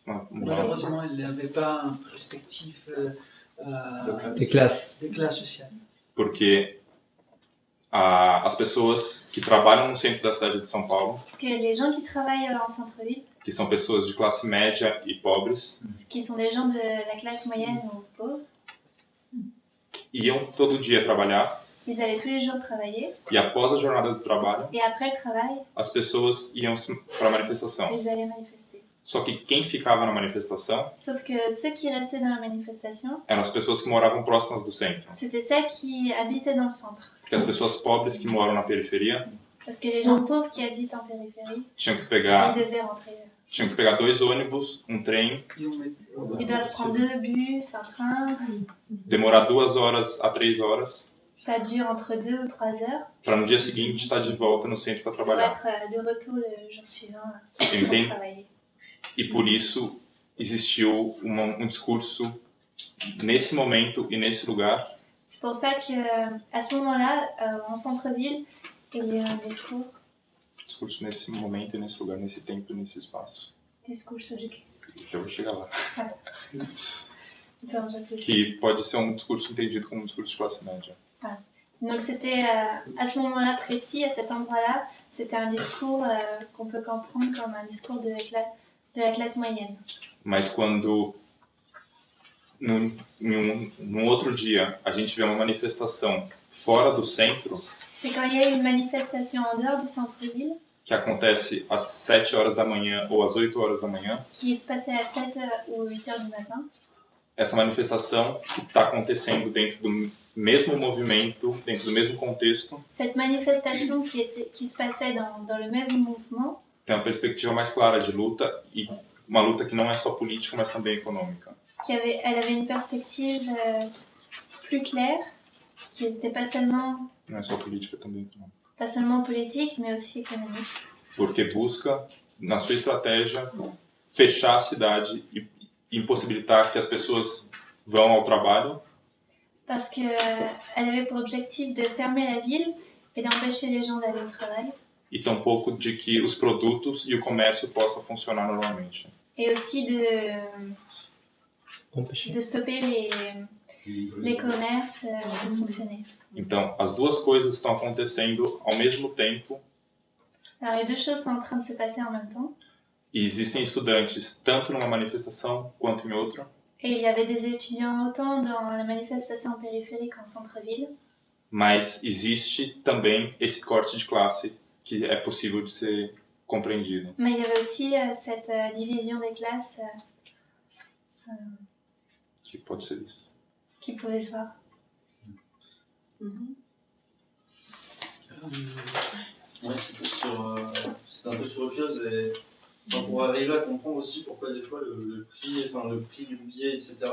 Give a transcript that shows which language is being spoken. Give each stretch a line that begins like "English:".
French: Malheureusement, il n'avait pas une perspective Des classes. sociales.
Portuguese: Porque as pessoas que trabalham no centro da cidade de São Paulo,
French: parce que les gens qui travaillent en centre-ville,
Portuguese: que são pessoas de classe média e pobres,
French: qui sont des gens de la classe moyenne ou pauvre,
Portuguese: iam todo dia trabalhar
French: ils allaient tous les jours travailler,
Portuguese: e após a jornada do trabalho,
French: et après le travail,
Portuguese: as pessoas iam para a manifestação.
French: ils allaient manifester.
Portuguese: Só que quem ficava na manifestação
French: Sauf que ceux qui restaient dans la manifestation,
Portuguese: eram as pessoas que moravam próximas do centro.
French: c'était celles qui habitaient dans le centre.
Portuguese: Porque as pessoas pobres que moram na periferia
French: Parce que les gens pauvres qui habitent en périphérie,
Portuguese: tinham que
French: ils
Portuguese: pegar
French: devaient rentrer.
Portuguese: Tinham que pegar 2 ônibus, um trem,
French: Ils doivent prendre 2 bus, un train.
Portuguese: demorar 2 horas a 3 horas,
French: Ça dure entre 2 ou 3 heures
Portuguese: para no dia seguinte estar de volta no centro para
French: pour
Portuguese: trabalhar.
French: être de retour le jour suivant
Portuguese: Eu
French: pour
Portuguese: entendo.
French: travailler.
Portuguese: E por isso existiu um discurso nesse momento e nesse lugar
French: C'est pour ça qu'à ce moment-là, en centre-ville, il y a un discours
Portuguese: nesse momento e nesse lugar, nesse tempo e nesse espaço. de quê? Eu vou chegar lá. Então, já trouxe. Que pode ser um discurso entendido como um discurso de classe média.
French: Donc c'était à ce moment-là précis, à cet endroit-là, c'était un discours qu'on peut comprendre comme un discours de la classe moyenne.
Portuguese: Mas quando num outro dia a gente vê uma manifestação fora do centro,
French: Et quand il y a une manifestation en dehors du centre-ville,
Portuguese: que acontece às 7 horas da manhã ou às 8 horas da manhã,
French: qui se passait à 7 ou 8 heures du matin,
Portuguese: essa manifestação que está acontecendo dentro do mesmo movimento, dentro do mesmo contexto,
French: cette manifestation qui se passait dans le même mouvement,
Portuguese: tem uma perspectiva mais clara de luta e uma luta que não é só política, mas também econômica.
French: elle avait une perspective plus claire, qui n'était pas seulement
Portuguese: Não é só política, também econômica.
French: pas seulement politique, mais aussi économique.
Portuguese: Porque busca, na sua estratégia, fechar a cidade e impossibilitar que as pessoas vão ao trabalho.
French: Parce qu'elle avait pour objectif de fermer la ville et d'empêcher les gens d'aller au travail.
Portuguese: E tampouco de que os produtos e o comércio possam funcionar normalmente.
French: Et aussi de stopper les commerces de fonctionner.
Portuguese: Então, as duas coisas estão acontecendo ao mesmo tempo.
French: Alors les deux choses sont en train de se passer en même temps.
Portuguese: E existem estudantes tanto numa manifestação quanto em outra.
French: Et il y avait des étudiants autant dans la manifestation périphérique en centre-ville.
Portuguese: Mas existe também esse corte de classe que é possível de ser compreendido.
French: Mais il y avait aussi cette division des classes
Portuguese: Que pode ser isso.
French: qui pouvait se voir. Ouais, c'est un peu sur autre chose. Et, enfin, pour arriver à comprendre aussi pourquoi des fois le prix du billet, etc.